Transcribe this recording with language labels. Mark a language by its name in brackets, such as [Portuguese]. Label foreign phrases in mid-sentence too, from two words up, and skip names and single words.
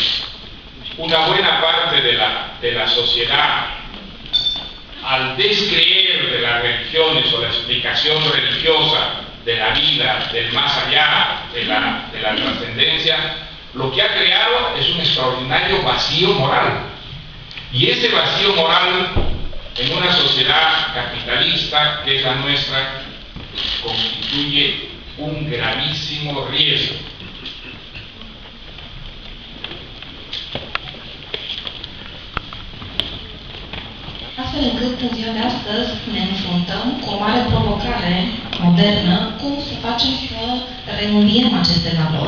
[Spanish] Una buena parte de la sociedad, al descreer de las religiones o la explicación religiosa de la vida, del más allá, de la trascendencia, lo que ha creado es un extraordinario vacío moral. Y ese vacío moral en una sociedad capitalista que es la nuestra constituye un gravísimo riesgo. [Romanian] Astfel încât în ziua de astăzi ne înfruntăm cu o mare provocare modernă, cum să facem să renumiem aceste valori.